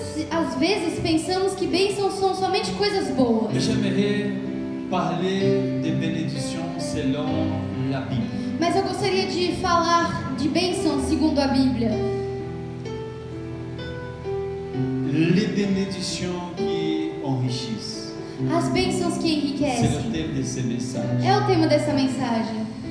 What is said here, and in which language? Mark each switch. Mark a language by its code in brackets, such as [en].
[pt] às vezes pensamos que bênçãos são somente coisas boas. [fr] Mais j'aimerais parler de bénédictions selon la Bible. [pt] Mas eu gostaria de falar de bênçãos segundo a Bíblia. [fr] Les bénédictions qui enrichissent. [pt] As bênçãos que [fr] C'est le [pt] enriquecem. [fr] thème de ce message. [pt] É o tema dessa mensagem.